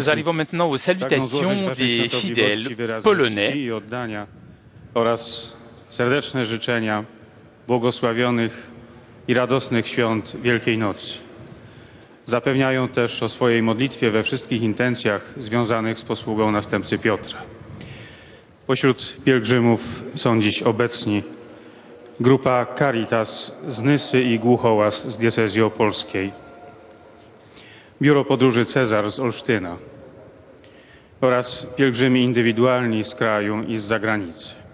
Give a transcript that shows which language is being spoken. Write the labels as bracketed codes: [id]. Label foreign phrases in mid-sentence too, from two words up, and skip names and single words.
[fr] Nous arrivons maintenant aux salutations des fidèles polonais. [pl] I oddania oraz serdeczne życzenia błogosławionych i radosnych świąt Wielkiej Nocy. Zapewniają też o swojej modlitwie we wszystkich intencjach związanych z posługą następcy Piotra. Pośród pielgrzymów są dziś obecni grupa Caritas z Nysy i Głuchołaz z diecezji opolskiej, Biuro Podróży Cezar z Olsztyna oraz pielgrzymi indywidualni z kraju i z zagranicy.